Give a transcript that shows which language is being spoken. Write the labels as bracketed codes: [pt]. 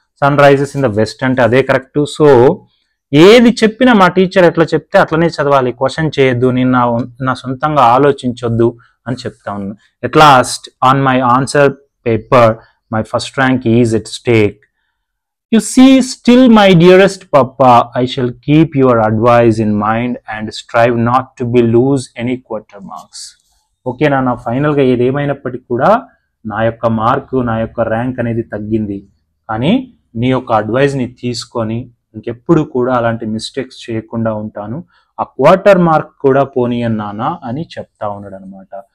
[en] sun rises in the west [te] అంటే అదే correct. So ఏది చెప్పినా మా టీచర్ ఎట్లా చెప్తే అట్లనే చదవాలి, క్వశ్చన్ చేయొద్దు, నేను నా సొంతంగా ఆలోచించొద్దు అని చెప్తా ఉన్నాను. [en] At last on my answer paper my first rank is at stake. You see, still my dearest Papa, I shall keep your advice in mind and strive not to be lose any quarter marks. [te] Okay నా ఫైనల్గా ఏదేమైనప్పటికీ కూడా నా యొక్క mark, నా యొక్క rank అనేది తగ్గింది, కానీ నీ యొక్క అడ్వైజ్ని తీసుకొని ఇంకెప్పుడు కూడా అలాంటి మిస్టేక్స్ చేయకుండా ఉంటాను, ఆ క్వార్టర్ మార్క్ కూడా పోనీయను నాన్న అని చెప్తా ఉన్నాడు అనమాట.